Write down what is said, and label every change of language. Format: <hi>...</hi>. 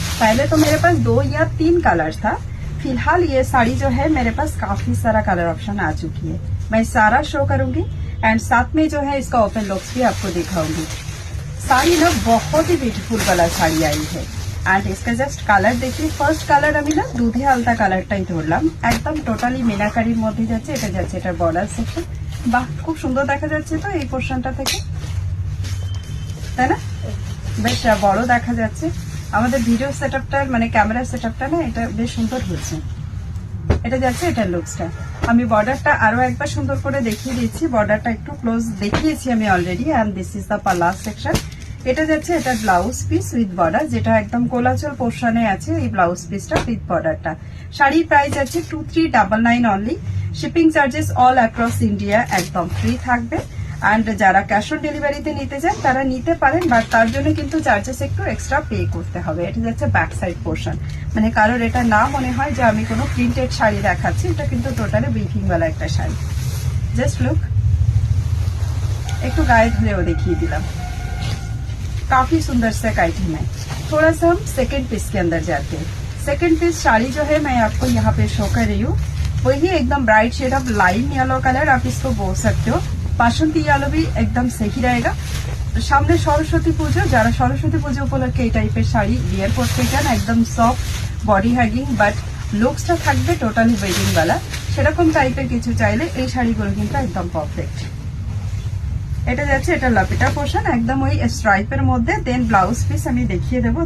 <hi>पहले तो मेरे पास 2 या 3 कलर था, फिलहाल ये साड़ी जो है मेरे पास काफी सारा कलर ऑप्शन आ चुकी है। मैं सारा शो करूंगी एंड साथ में जो है इसका ओपन लुक्स भी आपको दिखाऊंगी। साड़ी ना बहुत ही ब्यूटीफुल कलर साड़ी आई है एंड इसका जस्ट कालार देखिए।</hi> <en>first collar</en> <bn>আমি না দুধে আলতা কালারটাই ধরলাম, একদম টোটালি মিনাকারির মধ্যে যাচ্ছে। এটা যাচ্ছে এটা বর্ডার সেকশন। বাহ, খুব সুন্দর দেখা যাচ্ছে তো এই পোরশনটা থেকে, তাই না? বেশ বড় দেখা যাচ্ছে। আমাদের ভিডিও সেটআপটা মানে ক্যামেরা সেটআপটা না এটা বেশ সুন্দর হয়েছে। এটা যাচ্ছে এটা লুকসটা। আমি বর্ডারটা আরো একবার সুন্দর করে দেখিয়ে দিচ্ছি। বর্ডারটা একটু ক্লোজ দেখিয়েছি আমি already.</bn> <en>And this is the পাল্লা section.</en> <bn>এটা যাচ্ছে এটা ব্লাউজ পিস উইথ বর্ডার, যেটা একদম কোলাচল পোর্শনে আছে এই ব্লাউজ পিসটা উইথ বর্ডারটা। শাড়ির প্রাইস আছে 2399 only. Shipping charges all across India একদম ফ্রি থাকবে। এন্ড যারা ক্যাশ অন ডেলিভারিতে নিতে চান তারা নিতে পারেন, বাট তার জন্য কিন্তু চার্জেস একটু এক্সট্রা পে করতে হবে। এটা যাচ্ছে ব্যাক সাইড পোর্শন, মানে কারোর এটা না মনে হয় যে আমি কোনো প্রিন্টেড শাড়ি দেখাচ্ছি, এটা কিন্তু টোটালি উইভিং वाला একটা শাড়ি। জাস্ট লুক, একটু গায়ে ধরেও দেখিয়ে दिला।</bn> <hi>काफी सुंदर से आइटम है। थोड़ा सा हम सेकंड पीस के अंदर जाते हैं। सेकंड पीस साड़ी जो है मैं आपको यहाँ पे शो कर रही हूँ, वही एकदम bright shade of lime yellow colour, आप इसको बोल सकते हो। बासंती येलो भी एकदम सही रहेगा। सामने सरस्वती पुजो,</hi> <bn>যারা সরস্বতী পুজো উপলক্ষে এই টাইপের শাড়ি বিয়ার করতে চান, একদম সফট বডি হ্যাগিং বাট লুকসটা থাকবে টোটালি ওয়েডিং वाला, সেরকম টাইপের কিছু চাইলে এই শাড়িগুলো কিন্তু একদম পারফেক্ট। এটা যাচ্ছে এটা লাপিটা পোর্শন একদম ওই স্ট্রাইপের মধ্যে। দেন ব্লাউজ পিস আমি দেখিয়ে দেবো।</bn>